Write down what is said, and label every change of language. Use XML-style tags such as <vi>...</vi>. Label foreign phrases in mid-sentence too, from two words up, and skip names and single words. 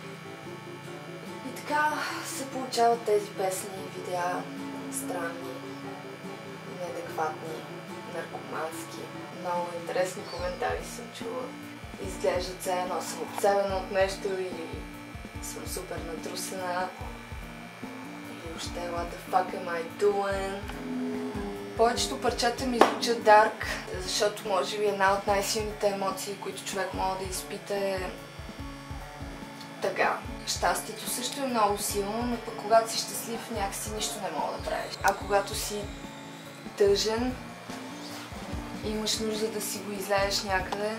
<bg>И така се получават тези песни и видеа странни, неадекватни, наркомански. Много интересни коментари съм чула. Изглеждат все едно съм обсебена от нещо или съм супер натрусена. Или въобще</bg> <en>what the fuck am I doing?</en> <bg>Повечето парчета ми звучат дарк, защото може би една от най-силните емоции, които човек може да изпита е тъга. Щастието също е много силно, но пък когато си щастлив, някакси нищо не мога да правиш. А когато си тъжен, имаш нужда да си го излееш някъде.</bg>